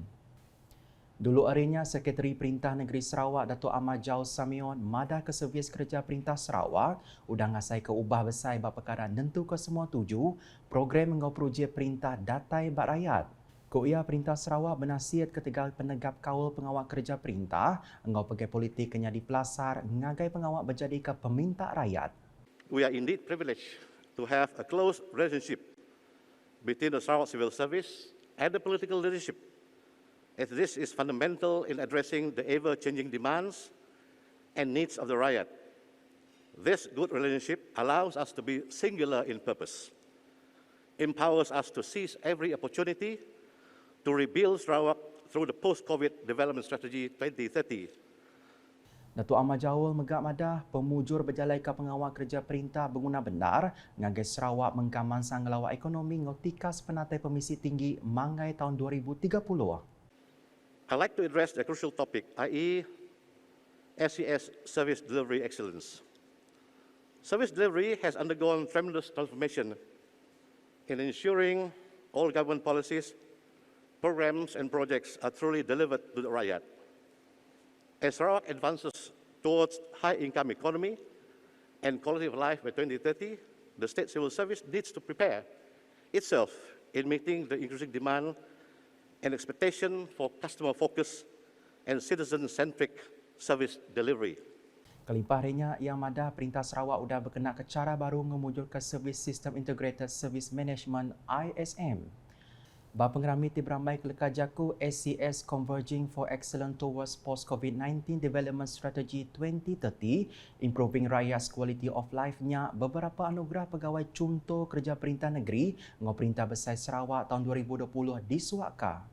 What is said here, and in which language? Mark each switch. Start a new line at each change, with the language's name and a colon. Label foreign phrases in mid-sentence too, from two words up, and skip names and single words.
Iban: Dulu harinya, Sekretari Perintah Negeri Sarawak Datuk Ahmad Jau Samion madah ke servis kerja Perintah Sarawak udah ngasai ke ubah besar bab perkara nentu ke semua tuju program engau projek perintah datai bak rakyat. Ia Perintah Sarawak bernasihat ketiga penegap kawal pengawal kerja perintah engau pegai politik kenya di pelasar ngagai pengawal berjadi ke peminta rakyat.
English: We are indeed privileged to have a close relationship between the Sarawak Civil Service and the political leadership, as this is fundamental in addressing the ever-changing demands and needs of the riot. This good relationship allows us to be singular in purpose, empowers us to seize every opportunity to rebuild Sarawak through the post-COVID development strategy 2030.
Iban: Datuk Ahmad Jaul megak madah pemujur berjalai ke pengawal kerja perintah berguna benar ngagai Sarawak mengkamansang ngelawak ekonomi ngotikas penatai pemisi tinggi mangai tahun 2030.
English: I'd like to address the crucial topic, i.e. SCS service delivery excellence. Service delivery has undergone tremendous transformation in ensuring all government policies, programs and projects are truly delivered to the rakyat. As Sarawak advances towards high-income economy and quality of life by 2030, the State Civil Service needs to prepare itself in meeting the increasing demand and expectation for customer-focused and citizen-centric service delivery.
Iban: Kelimpah harinya Yang Madah Perintah Sarawak sudah berkenak ke cara baru mengumpulkan servis Sistem Integrated Service Management ISM. Bapengerami Tibramai Kelekar Jaku SCS Converging for Excellence Towards Post-COVID-19 Development Strategy 2030 Improving Rakyat's Quality of Life-nya beberapa anugerah pegawai contoh kerja Perintah Negeri dengan Perintah Besar Sarawak tahun 2020 disuakkan.